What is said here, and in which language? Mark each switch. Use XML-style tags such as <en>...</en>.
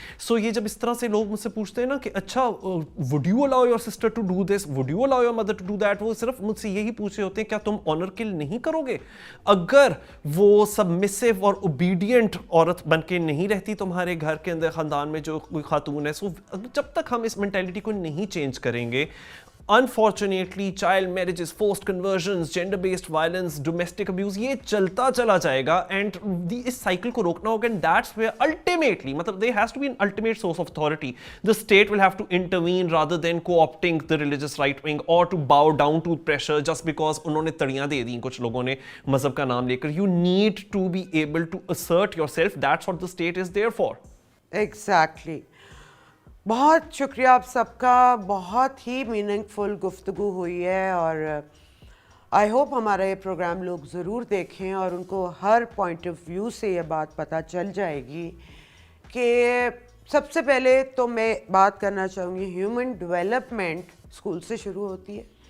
<ur>سو یہ جب اس طرح سے لوگ مجھ سے پوچھتے ہیں نا کہ اچھا</ur> <en>would you allow your sister to do this, would you allow your mother to do that,</en> <ur>وہ صرف مجھ سے یہی پوچھ رہے ہوتے ہیں کیا تم آنر کل نہیں کرو گے؟ اگر وہ سبمسو اور اوبیڈینٹ عورت بن کے نہیں رہتی تمہارے گھر کے اندر, خاندان میں جو کوئی خاتون ہے, سو جب تک ہم اس مینٹیلٹی کو نہیں چینج کریں گے,</ur> <en>unfortunately child marriages, forced conversions, gender based violence, domestic abuse,</en> <ur>یہ چلتا چلا جائے گا. اینڈ اس سائیکل کو روکنا ہوگا,</ur> <en>and that's where ultimately مطلب there has to be an ultimate source of authority. The state will have to intervene rather than co-opting the religious right wing or to bow down to pressure just because</en> <ur>انہوں نے تڑیاں دے دیں کچھ لوگوں نے مذہب کا نام لے کر.</ur> <en>You need to be able to assert yourself, that's what the state is there for. Exactly.</en> <ur>بہت شکریہ آپ سب کا, بہت ہی میننگ فل گفتگو ہوئی ہے, اور آئی ہوپ ہمارا یہ پروگرام لوگ ضرور دیکھیں اور ان کو ہر پوائنٹ آف ویو سے یہ بات پتہ چل جائے گی کہ سب سے پہلے تو میں بات کرنا چاہوں گی ہیومن ڈیولپمنٹ اسکول سے شروع ہوتی ہے.</ur>